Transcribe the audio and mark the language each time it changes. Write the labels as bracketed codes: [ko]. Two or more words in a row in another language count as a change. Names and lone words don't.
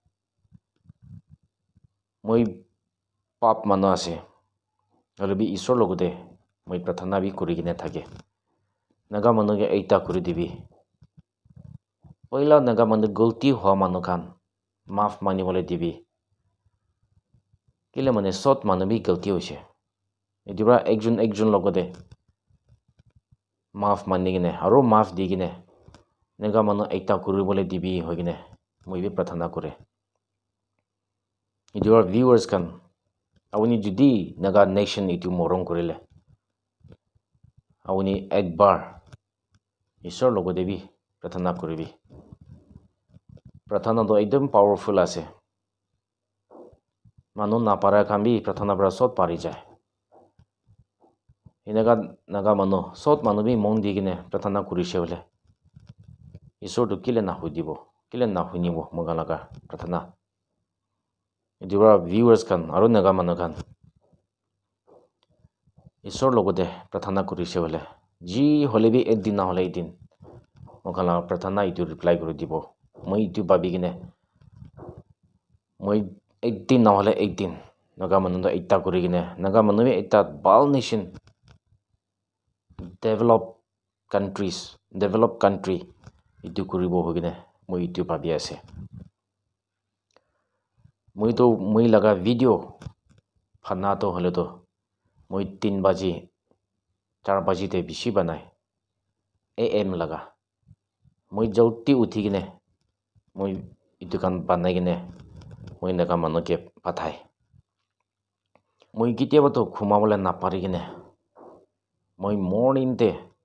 [nag] moi pap manu ase holibi isor logote moi prathana bi kurigine thake naga manu ge ekta kuri dibi oila naga manu gulti hoa manu khan maaf mani bole dibi kile mane sot manu bi gulti hoise edibra ekjon logote maaf mani gine aro maaf di gine naga manu ekta kuri bole dibi hoigine moi bi prathana kore [en] your viewers [nag] kan awuni judi naga nation itu morong korile awuni ekbar isor logote bi prathana koribi prathana do ekdom powerful ase manu na para khan bi prathana pra sot pari jai inaga naga manu sot manu bi mon digine prathana kurise bole isor to kile na hudibo kile na hunibo moga laga prathana edibra viewers kan aro naga manu khan isor logote prathana kurise bole ji hole bi ekdin na hole ekdin moga laga prathana itu reply kori dibo moi itu babi gine moi ekdin na hole ekdin naga manu to ekta kuri gine naga manu bi ekta bal nation [en] develop country [nag] itu kuribo hogine moi itu babi ase moi laga video phana to hole to moi 3 baji 4 baji te bishi banai am laga moi jalti uthi gine moi itu kan banai gine moi naga manu ke pathai moi kitiaba to khumabole na pari gine moi morning te